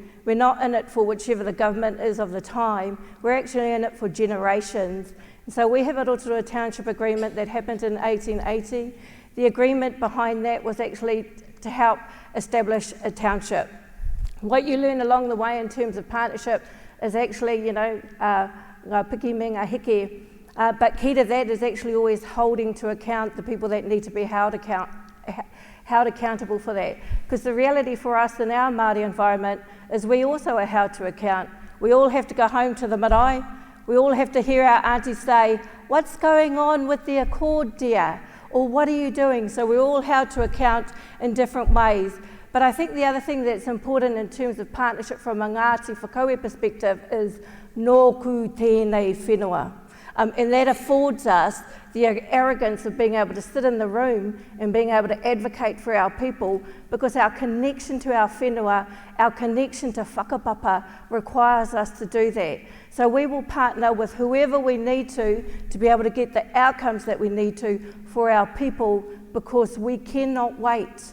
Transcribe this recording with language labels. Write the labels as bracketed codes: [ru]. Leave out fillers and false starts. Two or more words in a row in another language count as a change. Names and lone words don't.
[en] We're not in it for whichever the government is of the time. We're actually in it for generations. And so we have a Rotorua Township Agreement that happened in 1880. The agreement behind that was actually to help establish a township. What you learn along the way in terms of partnership is actually, [mi] ngā piki me ngā heke. [en] But key to that is actually always holding to account the people that need to be held accountable for that. Because the reality for us in our Māori environment is we also are held to account. We all have to go home to the marae. We all have to hear our aunties say, "What's going on with the accord, dear?" Or "What are you doing?" So we're all held to account in different ways. But I think the other thing that's important in terms of partnership from a Ngāti Whakaue perspective is [mi] nōku tēnei whenua. [en] And that affords us the arrogance of being able to sit in the room and being able to advocate for our people, because our connection to our whenua, our connection to whakapapa requires us to do that. So we will partner with whoever we need to be able to get the outcomes that we need to for our people, because we cannot wait.